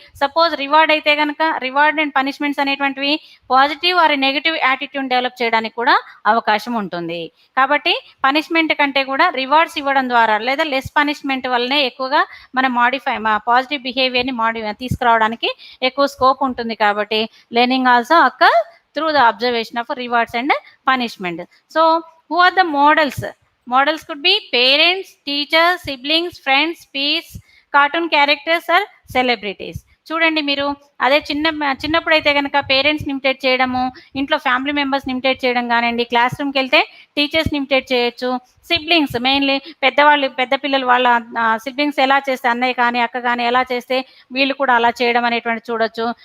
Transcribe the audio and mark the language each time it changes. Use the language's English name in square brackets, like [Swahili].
[Telugu] Suppose reward అయితే కనుక reward and punishments అనేటువంటివి positive or negative attitude develop చేయడానికి కూడా అవకాశం ఉంటుంది. కాబట్టి పనిష్మెంట్ కంటే కూడా రివార్డ్స్ ఇవ్వడం ద్వారా లేదా లెస్ పనిష్మెంట్ వల్లనే ఎక్కువగా మన పాజిటివ్ బిహేవియర్ని తీసుకురావడానికి ఎక్కువ స్కోప్ ఉంటుంది. [English] కాబట్టి learning also occur through the observation of rewards and punishment. So, who are the models? Models could be parents, teachers, siblings, friends, peers, cartoon characters or celebrities. [Telugu] చూడండి, మీరు అదే చిన్నప్పుడు అయితే కనుక పేరెంట్స్ని ఇమిటేట్ చేయడము, ఇంట్లో ఫ్యామిలీ మెంబర్స్ని ఇమిటేట్ చేయడం కానివ్వండి, క్లాస్ రూమ్కి వెళ్తే టీచర్స్ని ఇమిటేట్ చేయొచ్చు. సిబ్లింగ్స్ మెయిన్లీ పెద్ద పిల్లలు వాళ్ళ సిబ్లింగ్స్ ఎలా చేస్తే, అన్నయ్య కానీ అక్క కానీ ఎలా చేస్తే వీళ్ళు కూడా అలా చేయడం అనేటువంటి చూడొచ్చు.